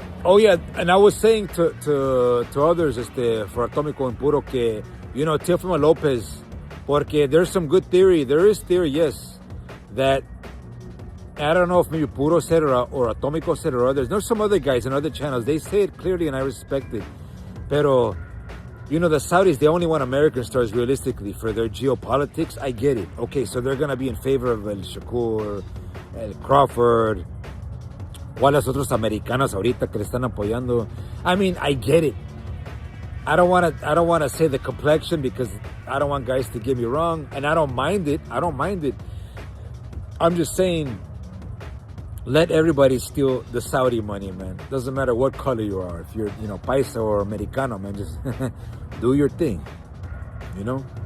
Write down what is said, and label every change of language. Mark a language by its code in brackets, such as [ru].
[en] Oh yeah, and I was saying to others, for Atómico and Puro, que, you know, Teofimo Lopez, porque there's some good theory. There is theory, yes, that, I don't know if maybe Puro said it or Atómico said it or others. There's some other guys in other channels. They say it clearly and I respect it. Pero, you know, the Saudis, they only want American stars realistically for their geopolitics. I get it. Okay, so they're going to be in favor of El Shakur, El Crawford, [es] ¿cuáles otros americanos ahorita que le están apoyando? [en] I mean, I get it. I don't want to say the complexion because I don't want guys to get me wrong, and I don't mind it. I'm just saying, let everybody steal the Saudi money, man. Doesn't matter what color you are. If you're, you know, paisa or americano, man, just do your thing, you know?